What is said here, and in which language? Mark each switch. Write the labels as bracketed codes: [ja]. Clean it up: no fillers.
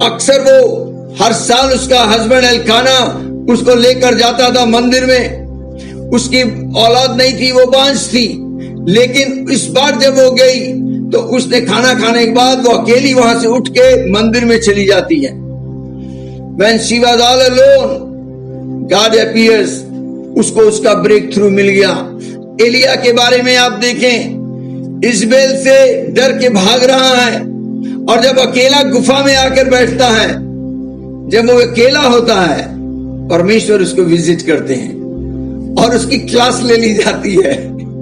[hi] अक्सर वो हर साल उसका हस्बैंड एल्काना उसको लेकर जाता था मंदिर में। उसकी औलाद नहीं थी, वो बांझ थी। लेकिन इस बार जब वो गई तो उसने खाना खाने के बाद वो अकेली वहां से उठ के मंदिर में चली जाती है। [en] When she was all alone, God appears, [hi] उसको उसका ब्रेक थ्रू मिल गया। एलिया के बारे में आप देखें, इजबेल से डर के भाग रहा है और जब अकेला गुफा में आकर बैठता है, जब वो अकेला होता है, परमेश्वर उसको विजिट करते हैं और उसकी क्लास ले ली जाती है।